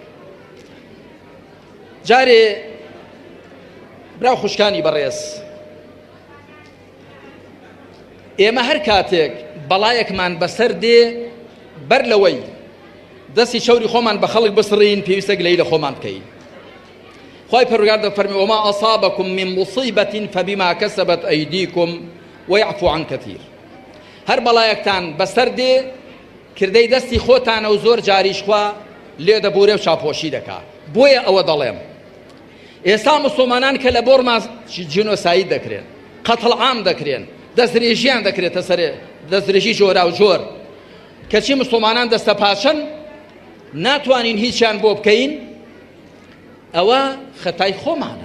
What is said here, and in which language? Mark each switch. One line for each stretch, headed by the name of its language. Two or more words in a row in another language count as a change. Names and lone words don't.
Central Kurdish: جارێ براو خوشکانی بەڕێز، ئێمە هەر کاتێک بەڵایەکمان بەسەر دێ بەر لەوەی دەستی چەوری خۆمان بە خەڵک بسڕین پێویستە گلەی لە خۆمان بکەین. خوای پەروەردگار دەفەرمێ
Arabic: وما ئەصابەکم من مصیبەت فبما کەسەبەت ئەیدیکم ويعفو عن كثير.
Central Kurdish: هەر بەڵایەکتان بەسەر دێ کردەی دەستی خۆتانە و زۆر جاریش خوا لێ دەبورێ و چاپۆشی دەکات. بۆیە ئەوە دەڵێم ئێستا موسڵمانان کە لە بۆرما جینۆساید دەکرێن، قەتڵ عام دەکرێن، دەستدرێژیان دەکرێتە سەرێ، دەستدرێژی جۆرا و جۆر، کەچی موسڵمانان دەستە پاچەن ناتوانین هیچیان بۆ بکەین، ئەوە خەتای خۆمانە.